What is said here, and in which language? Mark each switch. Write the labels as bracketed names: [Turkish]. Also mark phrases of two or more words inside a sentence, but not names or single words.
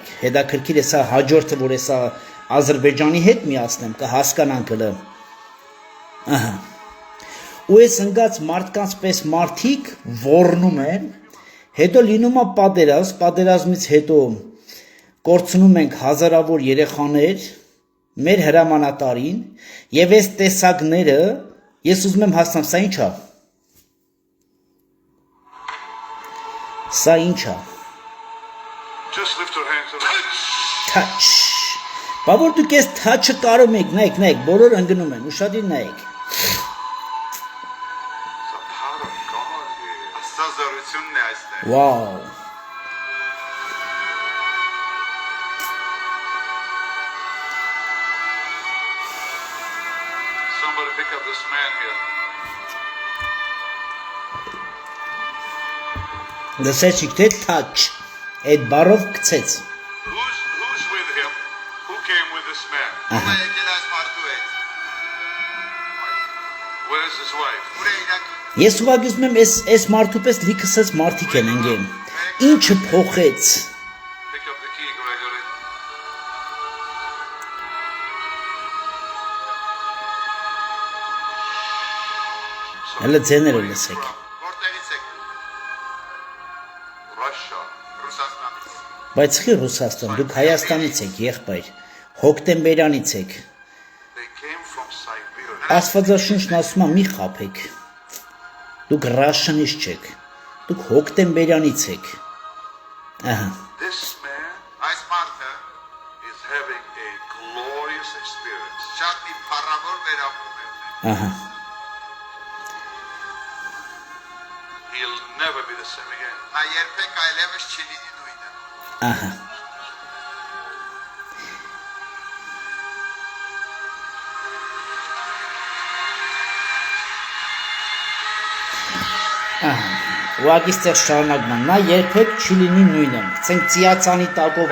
[Armenian] հետաքրքիր է սա հաջորդը, որ սա Ադրբեջանի հետ միացնեմ, կհասկանանք հլը։ Ահա։ Ու այս ընկած մարդկանց պես մարդիկ ոռնում են, հետո լինում է պատերազմից հետո կորցնում ենք հազարավոր երեխաներ, մեր հրամանատարին, եւ այս տեսակները, ես ուզում եմ հասկանամ, սա ինչ է։ Սա ինչ է։ [English] Just lift your hands and [Armenian] Touch։ Բա որ դուք այս touch-ը կարում եք, նայեք, բոլոր ընկնում են, ուշադիր նայեք։ Աստազարությունն է այստեղ։ [English] Wow։ Somebody pick up this man here. [Armenian] Լսեցիք թե touch, այդ բառով գցեց։ [English] Who's with him? Who came with this man? Where is his wife? [Armenian] Ես ուղղակի ուզում եմ այս մարդու պես լիքսած մարդիկ են ընկել։ Ինչը փոխեց։ [English] Pick up the key, Gregory. [Armenian] Հələ ձեները լսեք։ Russia. Ռուսաստանից։ Բայց խի Ռուսաստան, դուք Հայաստանից եք, եղբայր, հոկտեմբերանից եք։ [English] They came from Siberia. [Armenian] Աստվածաշունչն ասում է մի խաբեք, դուք ռաշնից չեք, դուք հոկտեմբերյանից եք, ահա, [English] This man, [Armenian] այս մարդը, [English] is having a glorious experience. [Armenian] Շատ մի փառավոր վերապրում է ունենում. ահա, [English] He'll never be the same again. [Armenian] Նա երբեք այլևս չի լինի նույնը. ահա, ուղղակի ստեղ շարունակում են, նա երբեք չի լինի նույնը, ցենք ծիածանի տակով